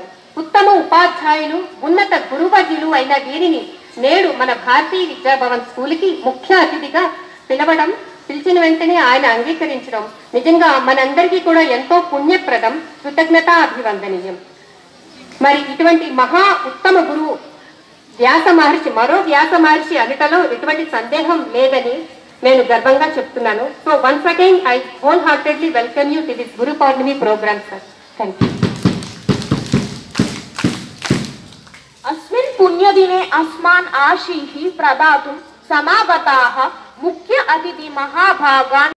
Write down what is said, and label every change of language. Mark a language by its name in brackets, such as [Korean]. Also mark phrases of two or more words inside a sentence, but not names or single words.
[Telugu] ఉత్తమ ఉపాధ్యాయులు, ఉన్నత గురువర్యులు అయిన వీరిని నేడు మన భారతీయ విద్యాభవన్ స్కూల్కి ముఖ్య అతిథిగా పిలిచిన వెంటనే ఆయన అంగీకరించడం నిజంగా మనందరికీ కూడా ఎంతో పుణ్యప్రదం, కృతజ్ఞతా అభివందనీయం. మరి ఇటువంటి మహా ఉత్తమ గురువు వ్యాస మహర్షి, మరో వ్యాస మహర్షి అనటలో ఎటువంటి సందేహం లేదని నేను గర్వంగా చెప్తున్నాను. [English] so once again I whole heartedly welcome you to this guru pournami program sir. thank you. [Sanskrit] अस्मिन् पुण्यदिने अस्मान् आशीः प्रदातुं समागताः मुख्य अतिथि महाभागान्